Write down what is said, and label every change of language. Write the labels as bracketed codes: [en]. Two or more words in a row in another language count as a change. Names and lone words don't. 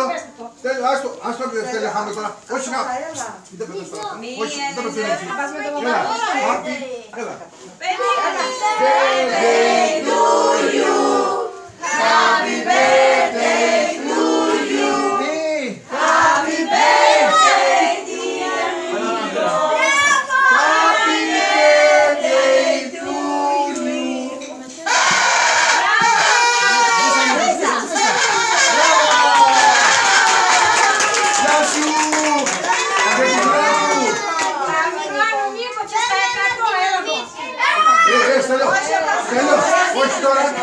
[el] άστο και Στέλιο χάμε τώρα, όχι να, μην τα πετάς τώρα, όχι, δεν το πετάς, έλα, Μάρτι, έλα. [en] Birthday to you, happy birthday to you, happy birthday dear Niko, happy birthday to you. [el] Γεια σου, αγγελικά μου. Στέλιο, Στέλιο, όχι τώρα.